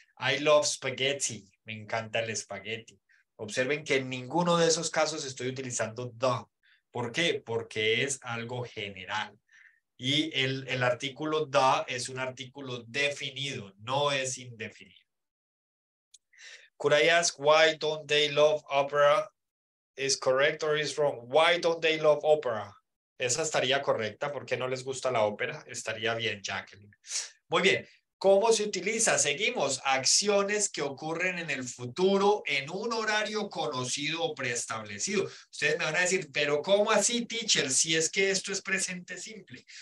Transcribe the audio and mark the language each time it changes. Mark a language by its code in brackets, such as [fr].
[en] I love spaghetti. [es] Me encanta el espagueti. Observen que en ninguno de esos casos estoy utilizando the. ¿Por qué? Porque es algo general. Y el artículo the es un artículo definido, no es indefinido. [en] Could I ask why don't they love opera? Is correct or is wrong? Why don't they love opera? [es] Esa estaría correcta. ¿Por qué no les gusta la ópera? Estaría bien, Jacqueline. Muy bien. ¿Cómo se utiliza? Seguimos. Acciones que ocurren en el futuro en un horario conocido o preestablecido. Ustedes me van a decir, pero ¿cómo así, teacher? Si es que esto es presente simple.